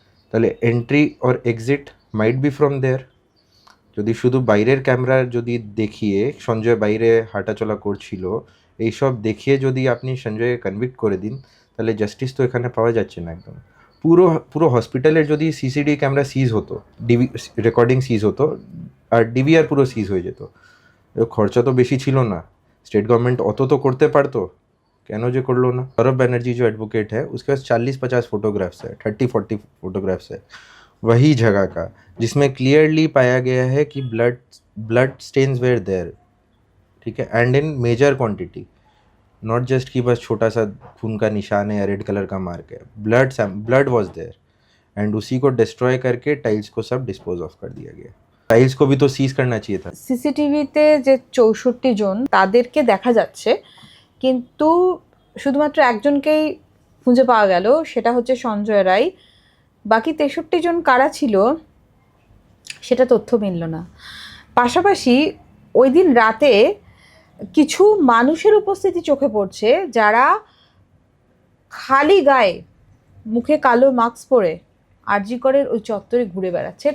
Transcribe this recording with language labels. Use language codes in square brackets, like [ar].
[bn] তাহলে [en] Entry or exit might be from there. [bn] যদি শুধু বাইরের ক্যামেরা যদি দেখিয়ে সঞ্জয় বাইরে হাঁটাচলা করছিল এইসব দেখিয়ে যদি আপনি সঞ্জয়কে কনভিক্ট করে দিন, তাহলে জাস্টিস তো এখানে পাওয়া যাচ্ছে না একদম। পুরো হসপিটালের যদি সিসিটিভি ক্যামেরা সিজ হতো, রেকর্ডিং সিজ হতো, আর ডিভিআর পুরো সিজ হয়ে যেত, খরচা তো বেশি ছিল না, स्टेट गवर्नमेंट অত তো করতে পারতো, কেন যে করলো না? [hi] सौरभ बनर्जी जो एडवोकेट है उसके पास 40-50 फोटोग्राफ्स है, 30-40 फोटोग्राफ्स है वही जगह का, जिसमें क्लियरली पाया गया है कि [en] blood stains were there, [hi] ठीक है, [en] and in major quantity, not just [hi] कि बस छोटा सा खून का निशान है या रेड कलर का मार्क है, [en] blood was there, [hi] एंड उसी को डिस्ट्रॉय करके टाइल्स को सब डिस्पोज ऑफ कर दिया गया। टाइल्स को भी तो सीज करना चाहिए था। [bn] সিসিটিভিতে যে 64 জন তাদেরকে দেখা যাচ্ছে, কিন্তু শুধুমাত্র একজনকেই খুঁজে পাওয়া গেল, সেটা হচ্ছে সঞ্জয় রায়। বাকি 63 জন কারা ছিল সেটা তথ্য মিলল না। পাশাপাশি ওই দিন রাতে কিছু মানুষের উপস্থিতি চোখে পড়ছে যারা খালি গায়ে, মুখে কালো মাস্ক পরে আরজি করের ওই চত্বরে ঘুরে বেড়াচ্ছে।